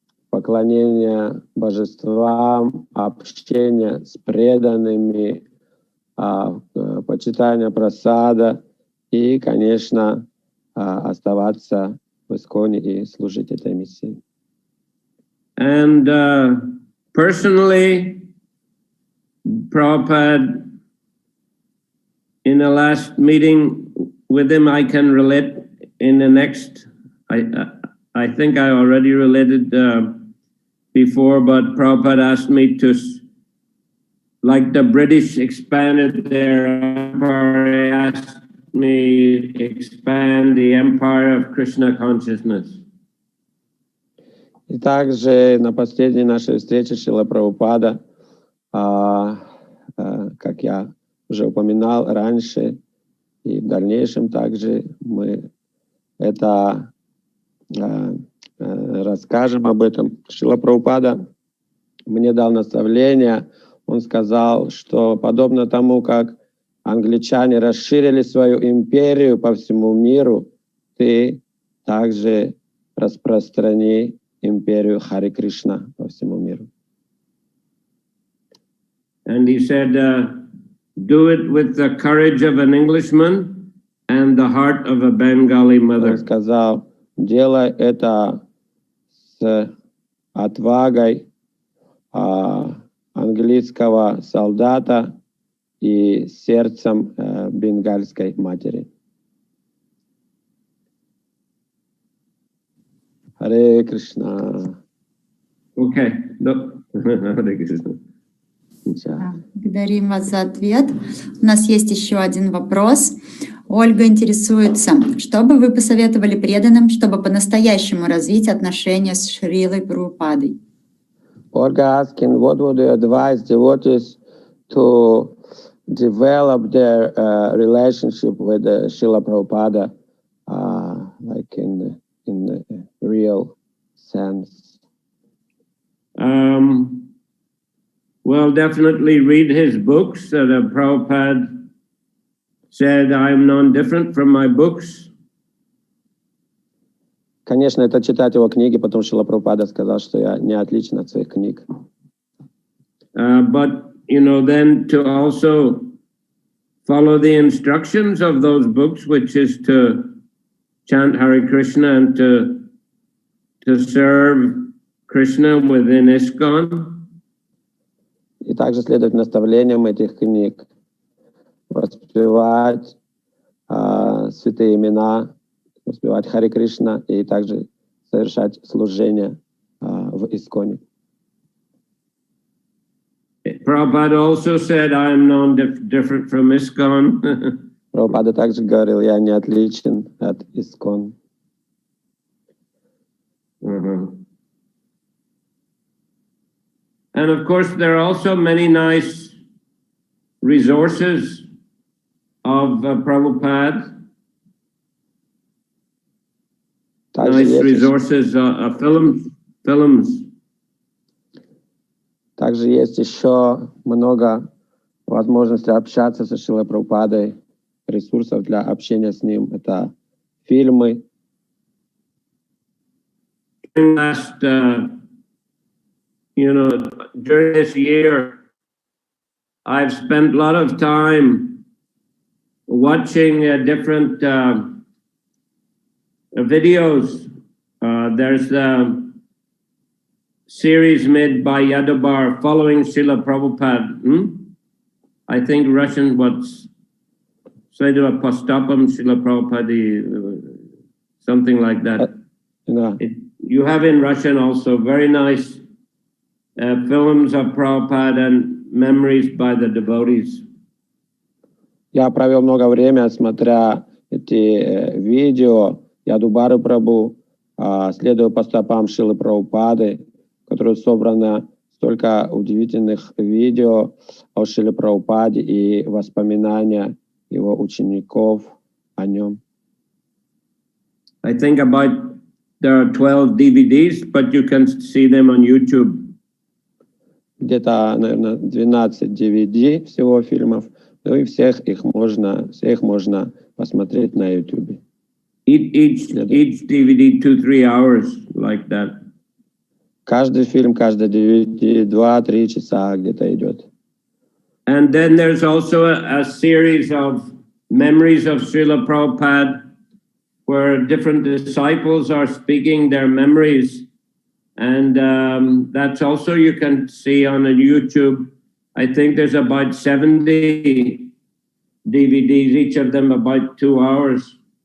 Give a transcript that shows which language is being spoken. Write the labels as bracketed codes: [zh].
[ru] поклонение божествам, общение с преданными, почитание прасада и, конечно, оставаться в ISKCON и служить этой миссии. [en] And personally, Prabhupada, in the last meeting with him, I can relate in the next, I think I already related before, but Prabhupada asked me to, like the British expanded their empire, he asked me to expand the empire of Krishna consciousness. [ru] И также на последней нашей встрече Шрила Прабхупада, как я уже упоминал раньше, и в дальнейшем также мы это расскажем об этом. Шрила Прабхупада мне дал наставление, он сказал, что подобно тому, как англичане расширили свою империю по всему миру, ты также распространи империю Хари Кришна по всему миру. [en] And he said, do it with the courage of an Englishman and the heart of a Bengali mother. [ru] Он сказал, делай это с отвагой английского солдата и сердцем бенгальской матери. Харе Кришна. [en] Okay. No. Харе Кришна. [ru] Благодарим вас за ответ. У нас есть еще один вопрос. Ольга интересуется, что бы вы посоветовали преданным, чтобы по-настоящему развить отношения с Шрилой Прабхупадой? [en] Olga asking, what would you advise devotees to develop their relationship with Srila Prabhupada, like in the real sense? Well, definitely read his books. The Prabhupada said, I am non-different from my books. [ru] Конечно, это читать его книги, потому что Шрила Прабхупада сказал, что я не отличен от своих книг. [en] But, you know, then to also follow the instructions of those books, which is to chant Hare Krishna and to serve Krishna within ISKCON. [ru] И также следовать наставлениям этих книг, воспевать святые имена, воспевать Харе Кришна и также совершать служение в ISKCON. [en] Prabhupada also said, I am non-different from ISKCON. [ru] Прабхупада также говорил, я не отличен от ISKCON. [en] And of course, there are also many nice resources of Prabhupada. Nice resources, films. [ru] Также есть еще много возможностей общаться со Шрилой Прабхупадой, ресурсов для общения с ним. Это фильмы. [en] Last, during this year, I've spent a lot of time watching different videos. There's a series made by Yadobar following Srila Prabhupada. I think Russian, what's [ru] Svedra Postopam [en] Srila Prabhupada, something like that. You have in Russian also very nice films of Prabhupada and memories by the devotees. [ru] Я провел много времени, смотря эти видео Ядубары Прабху, следуя по стопам Шрилы Прабхупады, в которой собрано столько удивительных видео о Шриле Прабхупаде и воспоминания его учеников о нем. [en] I think about there are 12 DVDs, but you can see them on YouTube. [ru] Где-то, наверное, 12 DVD всего фильмов, ну и всех их можно посмотреть на YouTube. [en] Each DVD 2-3 hours, like that. [ru] Каждый фильм, каждый DVD 2-3 часа где-то идет. [en] And then there's also a series of memories of Srila Prabhupada, where different disciples are speaking their memories. And that's also you can see on YouTube. I think there's about 70 DVDs, each of them about 2 hours.